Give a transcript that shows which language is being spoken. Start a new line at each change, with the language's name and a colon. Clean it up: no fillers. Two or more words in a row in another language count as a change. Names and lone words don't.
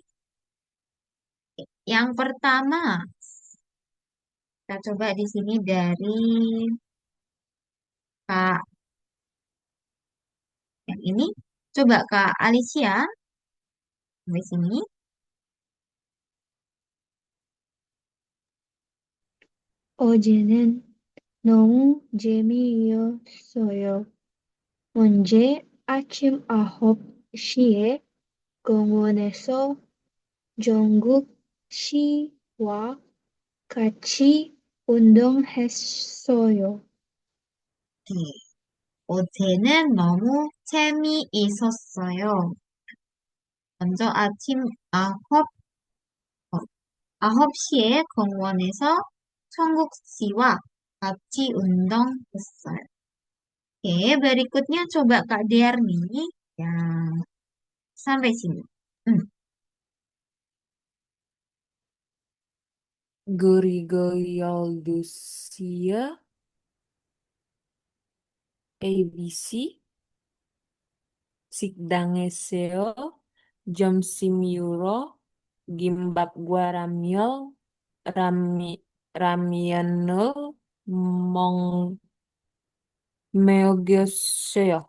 Indonesian: Yang pertama, kita coba di sini dari Kak yang ini. Coba Kak Alicia, sampai sini.
Korean: 어제는 너무 재미있었어요. 언제 아침 9시에 공원에서 정국 씨와 같이 운동했어요. 네. 어제는 너무 재미있었어요. 먼저 아침 9시에 공원에서 청국 씨와 같이 운동했어요.
Indonesian: Oke, berikutnya coba Kak Derni yang sampai sini. Hmm,
Korean: 그리고 12시에 ABC 식당에서요. 점심으로 김밥과 라면, 라면을 먹, 먹였어요.